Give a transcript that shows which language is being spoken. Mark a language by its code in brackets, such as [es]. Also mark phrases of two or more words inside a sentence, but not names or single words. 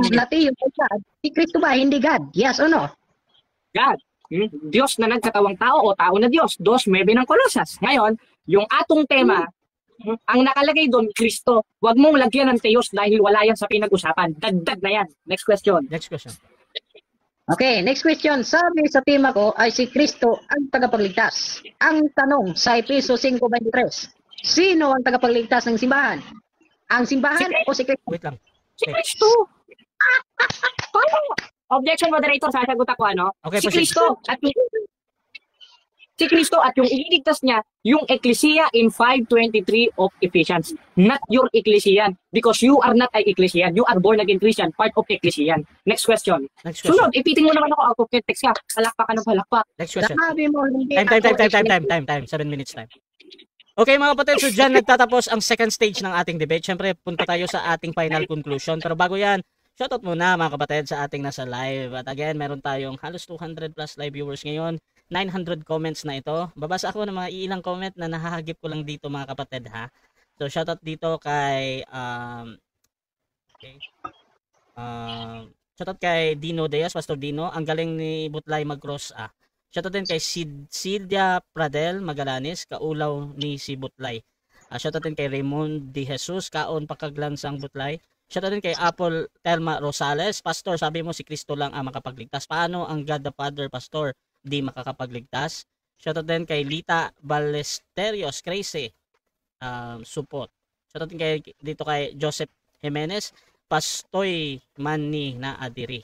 [tl] Question. na Theos ay God. Si Kristo ba hindi God? [en] Yes or no? [tl] God. Diyos na nagkatawang tao o tao na Diyos. 2:9 ng Kolosas. Ngayon, yung atong tema, ang nakalagay doon, Kristo. Huwag mong lagyan ng Theos dahil wala yan sa pinag-usapan. Dagdag na yan. [en] Next question. Next question. Okay, next question. [tl] Sabi sa tema ko ay si Kristo ang tagapagligtas. Ang tanong sa Efeso 5:23. Sino ang tagapagligtas ng simbahan? Ang simbahan o si Kristo? Wait lang. Si Okay. Kristo. Objection, moderator. Sasagot ako, ano? Okay, Si proceed. Kristo at yung ililigtas niya, yung ecclesia [en] in 5:23 of Ephesians. Not your ecclesian. Because you are not a ecclesian. You are born again Christian, part of ecclesian. Next question. Next question. [tl] Sunod, ipitin mo naman ako out of context ka. Palakpak ka ng palakpak. [en] Next question. [tl] Sabi mo hindi [en] Time. 7 minutes time. [tl] Okay mga kapatid, so dyan nagtatapos ang second stage ng ating debate. Siyempre, punta tayo sa ating [en] final conclusion. [tl] Pero bago yan, shoutout muna mga kapatid sa ating nasa live. At again, meron tayong halos 200 [en] plus live viewers [tl] ngayon. 900 comments na ito. Babasa ako ng mga ilang comment na nahahagip ko lang dito mga kapatid ha. So shoutout dito kay shoutout kay Dino Diaz, Pastor Dino. Ang galing ni Butlay mag-cross Shoutout din kay Silvia Pradel Magalanes, [ceb] kaulaw ni si Butlay. [tl] Shoutout din kay Raymond De Jesus, [ceb] kaon pakaglansang [tl] Butlay. Shoutout din kay Apple Telma Rosales, Pastor, sabi mo si Kristo lang ang makapagligtas. Paano ang God the Father, Pastor, di makakapagligtas? Shoutout din kay Lita Ballesterios Crazy, support. Shoutout din dito kay Joseph Jimenez, Pastoy Manny na Adiri.